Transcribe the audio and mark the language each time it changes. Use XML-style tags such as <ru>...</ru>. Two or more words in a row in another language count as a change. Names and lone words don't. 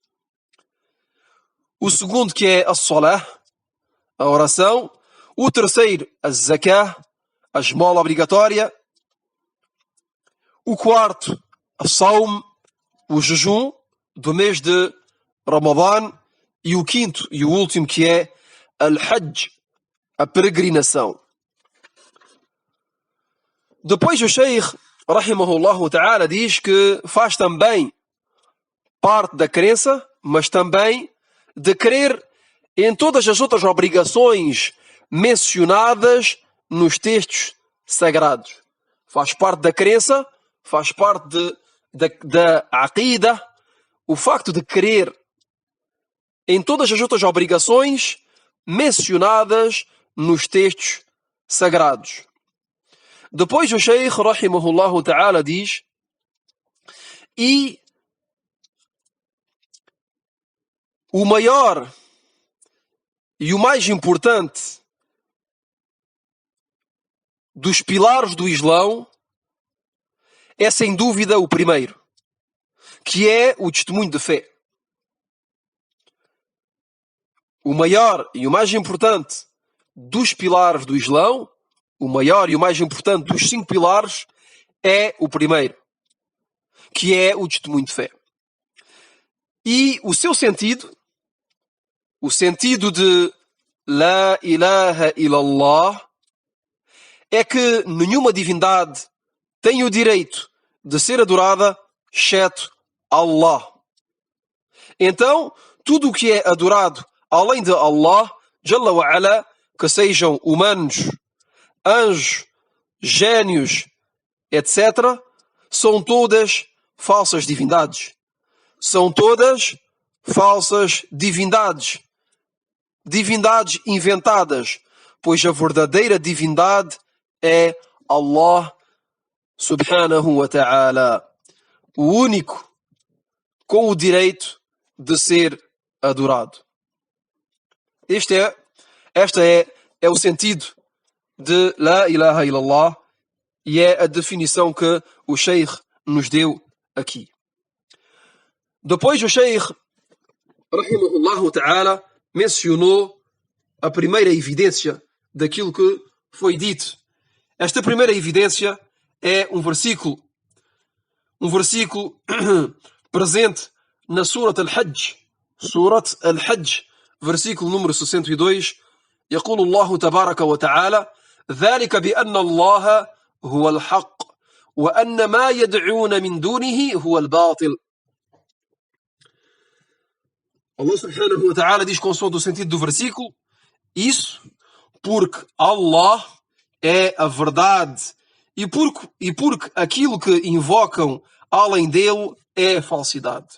<pt>O segundo, que é a salah, a oração. O terceiro, a zakah, a esmola obrigatória. O quarto, a saum, o jejum do mês de Ramadã. E o quinto e o último, que é al-hajj, a peregrinação. Depois o Sheikh,</pt> <ar>رحمه الله تعالى,</ar> <pt>diz que faz também parte da crença, mas também de crer em todas as outras obrigações mencionadas nos textos sagrados. Faz parte da crença, faz parte da aqida, o facto de crer em todas as outras obrigações mencionadas nos textos sagrados. Depois o Sheikh,</pt> <ar>رحمه الله تعالى,</ar> <pt>diz: e o maior e o mais importante dos pilares do Islão é sem dúvida o primeiro, que é o testemunho de fé. O maior e o mais importante dos pilares do Islão, o maior e o mais importante dos 5 pilares, é o primeiro, que é o testemunho de fé. E o seu sentido, o sentido de</pt> <ar>لا إله إلا الله,</ar> <pt>é que nenhuma divindade tem o direito de ser adorada, exceto Allah. Então, tudo o que é adorado além de Allah,</pt> <ar>جل وعلا,</ar> <pt>que sejam humanos, anjos, génios, etc., são todas falsas divindades. São todas falsas divindades. Divindades inventadas, pois a verdadeira divindade é Allah</pt> <ar>سبحانه وتعالى,</ar> <pt>o único com o direito de ser adorado. Este é o sentido de</pt> <ar>لا إله إلا الله</ar> <pt>e é a definição que o Sheikh nos deu aqui. Depois o Sheikh,</pt> <ar>رحمه الله تعالى,</ar> <pt>mencionou a primeira evidência daquilo que foi dito. Esta primeira evidência é um versículo presente na Surat Al-Hajj. Surat Al-Hajj, versículo número 62,</pt> <ar>يقول الله تبارك وتعالى: ذلك بأن الله هو الحق وأن ما يدعون من دونه هو الباطل.</ar> <pt>Allah</pt> <ar>سبحانه وتعالى</ar> <pt>diz, consoante o sentido do versículo, isso porque Allah é a verdade e porque aquilo que invocam além dele é a falsidade.</pt>